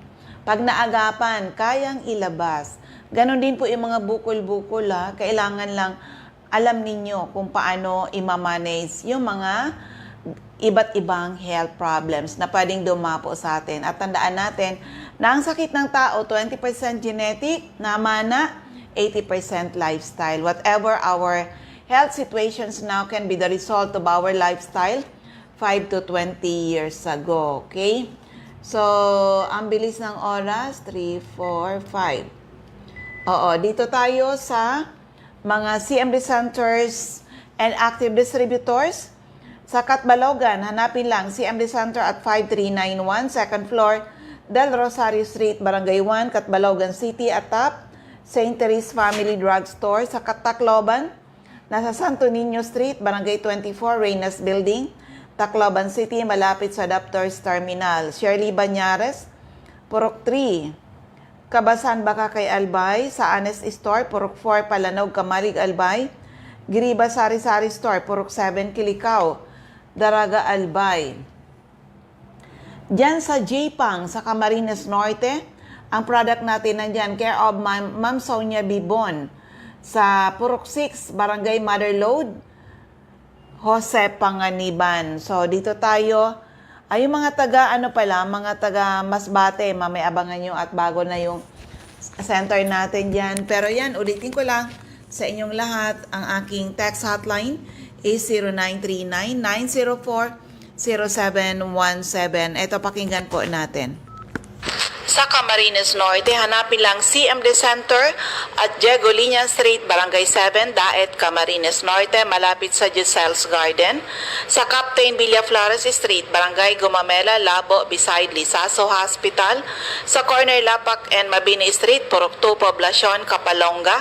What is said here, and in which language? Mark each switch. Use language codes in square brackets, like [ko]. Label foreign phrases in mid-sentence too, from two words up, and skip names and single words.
[tl] Pag naagapan, kayang ilabas. Ganon din po yung mga bukol-bukol, ha. Kailangan lang alam ninyo kung paano i-manage yung mga iba't ibang health problems na pwedeng dumapo sa atin. At tandaan natin na ang sakit ng tao, 20% genetic, namana, 80% lifestyle. [en] Whatever our health situations now can be the result of our lifestyle 5 to 20 years ago. Okay? So, [tl] ang bilis ng oras, 3, 4, 5. Oo, dito tayo sa mga [en] CMD centers and active distributors. [tl] Sa Catbalogan, hanapin lang CMD Center at 5391, [en] second floor, [tl] Del Rosario Street, Barangay 1, Catbalogan City, at top, St. Therese Family Drug Store. Sa Tacloban, nasa Santo Niño Street, Barangay 24, Reynas Building, Tacloban City, malapit sa Doctors Terminal. Shirley Banyares, Purok 3, Kabasan Baka kay Albay, sa Honest Store, Purok 4, Palanog, Kamalig, Albay, Giriba Sari-Sari Store, Purok 7, Kilikao, Daraga, Albay. Diyan sa J-Pang, sa Camarines Norte, ang product natin nandyan, care of Ma'am Sonia Bibon, sa Purok 6, Barangay Motherlode, Jose Panganiban. So, dito tayo. Ay, yung mga taga, mga taga Masbate, mamay abangan nyo at bago na yung center natin dyan. Pero yan, ulitin ko lang sa inyong lahat, ang aking text hotline is 0939-904-0717. Ito, pakinggan po natin. Sa Camarines Norte, hanapin lang CMD Center at Diego Liña Street, Barangay 7, Daet, Camarines Norte, malapit sa Giselle's Garden. Sa Captain Villaflores Street, Barangay Gumamela, Labo, beside Lisaso Hospital. Sa corner Lapak and Mabini Street, Purok 2, Poblacion, Kapalonga.